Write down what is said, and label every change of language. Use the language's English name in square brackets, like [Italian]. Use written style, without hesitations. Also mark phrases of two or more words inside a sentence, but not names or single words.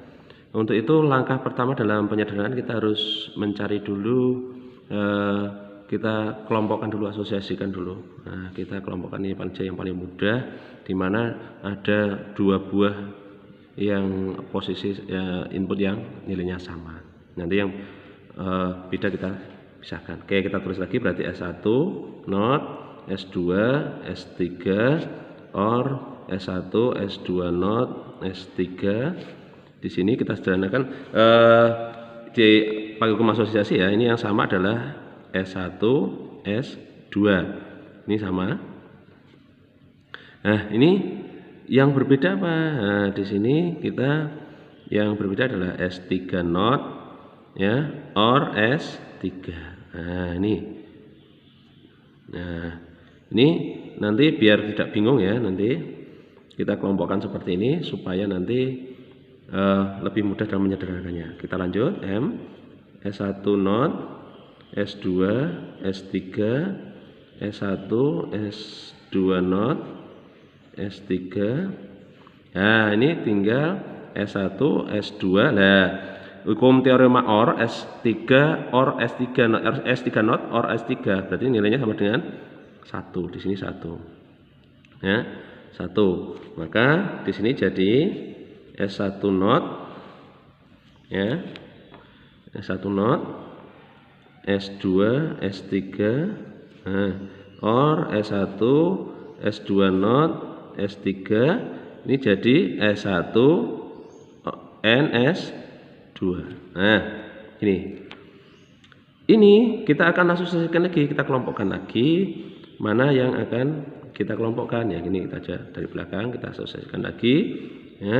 [Indonesian] Untuk itu langkah pertama dalam penyederhanaan kita harus mencari dulu, kita kelompokkan dulu, asosiasikan dulu. Nah, kita kelompokkan ini yang paling mudah, di mana ada 2 buah yang posisi input yang nilainya sama. Nanti yang beda kita pisahkan. Oke, kita tulis lagi berarti S1 not S2 S3 or S1 S2 not S3. Di sini kita sederhanakan di pakai hukum asosiasi ya. Ini yang sama adalah S1 S2. Ini sama. Nah, ini yang berbeda apa? Nah, di sini kita yang berbeda adalah S3 not ya or S3. Nah, ini. Nah, ini nanti biar tidak bingung ya, nanti kita kelompokkan seperti ini supaya nanti lebih mudah dalam menyederhanakannya. Kita lanjut. M S1 not S2 S3 S1 S2 not S3. Nah, ini tinggal S1 S2. Nah, hukum teorema OR S3 or S3 not, S3 not or S3 berarti nilainya sama dengan 1. Di sini 1. Ya, 1. Maka di sini jadi S1 not ya. S1 not S2, S3, nah, or S1, S2 not, S3, ini jadi S1 NS2. Nah, ini kita akan asosiasikan lagi, kita kelompokkan lagi mana yang akan kita kelompokkan ya. Gini kita aja dari belakang kita asosiasikan lagi ya.